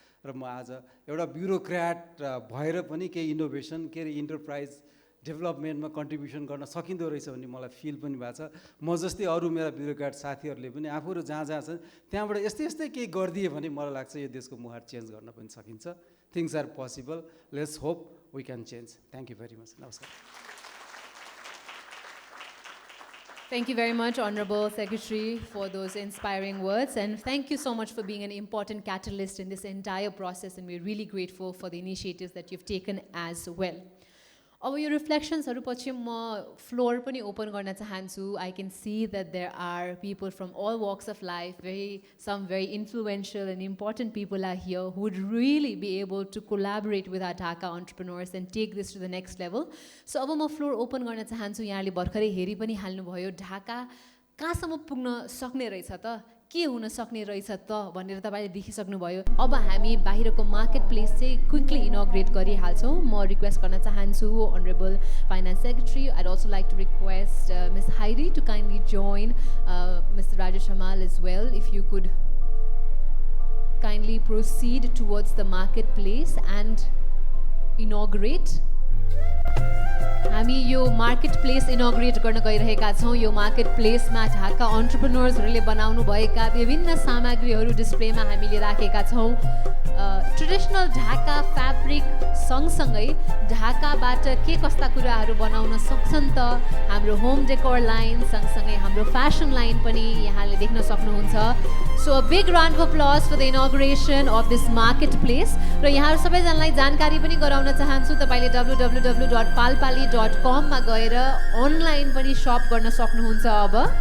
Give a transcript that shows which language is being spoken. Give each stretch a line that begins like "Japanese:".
Nepali: र म आज एउटा ब्युरोक्र्याट भएर पनि केही इनोभेसन के इन्टरप्राइज डेभलपमेन्टमा कन्ट्रिब्युसन गर्न सकिँदो रहेछ भन्ने मलाई फिल पनि भएको छ म जस्तै अरू मेरा ब्युरोक्र्याट साथीहरूले पनि आफूहरू जहाँ छन् त्यहाँबाट यस्तै केही गरिदिए भने मलाई लाग्छ यो देशको मुहार चेन्ज गर्न पनि सकिन्छ
English: things are possible let's hope we can change thank you very much
Nepali: नमस्कार
English: Thank you very much, Honorable Secretary, for those inspiring words. And thank you so much for being an important catalyst in this entire process. And we're really grateful for the initiatives that you've taken as well.
Nepali: अब यो रिफ्लेक्शन्सहरु पछि म floor पनि open गर्न चाहन्छु
English: I can see that there are people from all walks of life some very influential and important people are here who would really be able to collaborate with our Dhaka entrepreneurs and take this to the next level.
Nepali: So अब म floor open गर्न चाहन्छु यहाँले भर्खरै हेरि पनि हाल्नु भयो ढाका कहाँसम्म पुग्न सक्ने रहेछ त के हुन सक्ने रहेछ त भनेर तपाईले देखिसक्नुभयो अब हामी बाहिरको मार्केट प्लेस चाहिँ क्विकली इनोग्रेट गरिहाल्छौँ म रिक्वेस्ट गर्न चाहन्छु
English: Honorable Finance Secretary. I'd also like to request Ms. Heidi to kindly join Mr. Rajesh Hamal as well. If you could kindly proceed towards the marketplace and inaugurate.
Nepali: हामी यो market place इनोग्रेट गर्न गइरहेका छौँ यो market प्लेसमा Dhaka एन्टरप्रेन्योर्सहरूले बनाउनु भएका विभिन्न सामग्रीहरू डिस्प्लेमा हामीले राखेका छौँ ट्रेडिसनल ढाका फ्याब्रिक सँगसँगै ढाकाबाट के कस्ता कुराहरू बनाउन सक्छन् त हाम्रो होम डेकोर लाइन सँगसँगै हाम्रो फ्यासन लाइन पनि यहाँले देख्न सक्नुहुन्छ
English: so a big round of applause for the inauguration of this market place
Nepali: र यहाँहरू सबैजनालाई जानकारी पनि गराउन चाहन्छु तपाईले www.palpali.com मा गएर अनलाइन पनि शप गर्न सक्नुहुन्छ अब